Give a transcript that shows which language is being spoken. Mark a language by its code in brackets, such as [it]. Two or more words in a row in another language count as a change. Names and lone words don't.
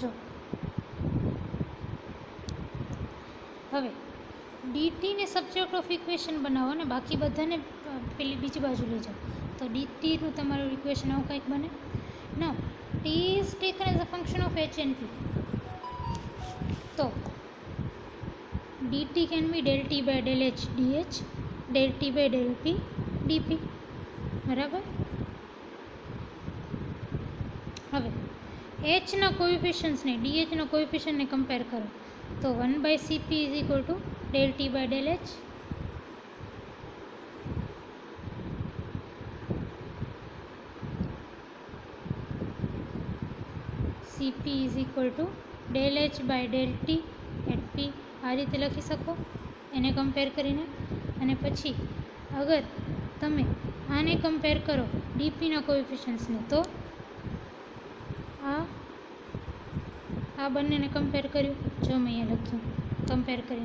[gu] જો હવે ડીટીને [en] subject of equation [gu] બનાવો ને બાકી બધાને પેલી બીજી બાજુ લઈ જાઓ તો ડીટીનું તમારું ઇક્વેશન આવું કંઈક બને. [en] Now t is taken as a function of h and p. તો dt can be del t by del h dh, del t by del p dp. [gu] બરાબર. હવે h ના કોએફિશિયન્ટ્સને dh ના કોએફિશિયન્ટને કમ્પેર કરો તો [en] 1 by cp is equal to del t by del h. cp is equal to del h by del t at p. [gu] આ રીતે લખી શકો એને કમ્પેર કરીને. અને પછી અગર તમે આને કમ્પેર કરો ડીપીના કોએફિશિયન્ટ્સને તો આ બંનેને કમ્પેર કર્યું, જો મેં અહીંયા લખ્યું કમ્પેર કરીને.